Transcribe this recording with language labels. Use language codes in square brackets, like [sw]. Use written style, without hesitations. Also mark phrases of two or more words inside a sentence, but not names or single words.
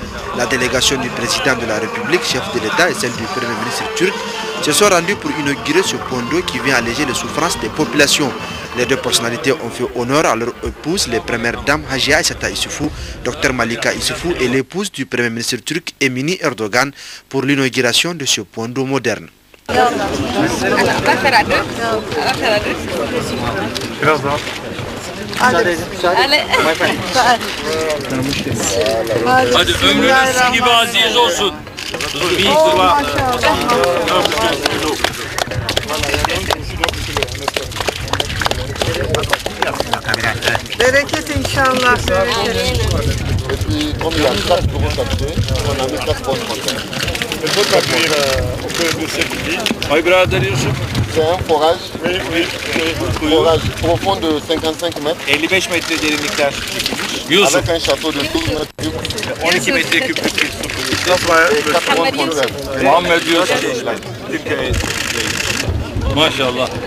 [fr] La délégation du président de la République, chef de l'État et celle du Premier ministre turc se sont rendues pour inaugurer ce point d'eau qui vient alléger les souffrances des populations. Les deux personnalités ont fait honneur à leur épouse, les premières dames Hajia Aïssata Issoufou, Dr Malika Issoufou et l'épouse du Premier ministre turc Emine Erdogan pour l'inauguration de ce point d'eau moderne. [tr] Hadi ömrünüz su gibi aziz olsun. Bereket inşallah. [fr] C'est un forage, forage profond de 55 mètres. [tr] 55 metre derinlikler. [fr] Avec un château de 12 mètres cubes. [tr] 12 metreküplük bir su kuyusu. Muhammed Yusuf. Maşallah.